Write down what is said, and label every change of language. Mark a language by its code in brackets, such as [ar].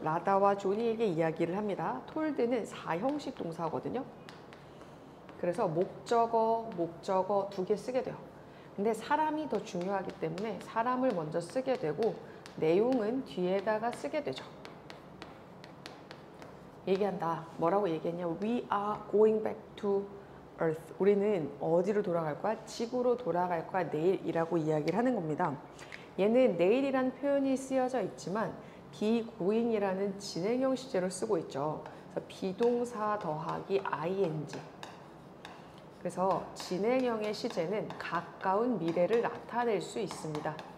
[ko] 라다와 조니에게 이야기를 합니다. 톨드는 4형식 동사거든요. 그래서 목적어 두 개 쓰게 돼요. 근데 사람이 더 중요하기 때문에 사람을 먼저 쓰게 되고 내용은 뒤에다가 쓰게 되죠. 얘기한다. 뭐라고 얘기했냐? [en] We are going back to Earth. [ko] 우리는 어디로 돌아갈 거야? 지구로 돌아갈 거야. 내일이라고 이야기를 하는 겁니다. 얘는 내일이란 표현이 쓰여져 있지만 be going이라는 진행형 시제로 쓰고 있죠. 그래서 비동사 더하기 ing. 그래서 진행형의 시제는 가까운 미래를 나타낼 수 있습니다.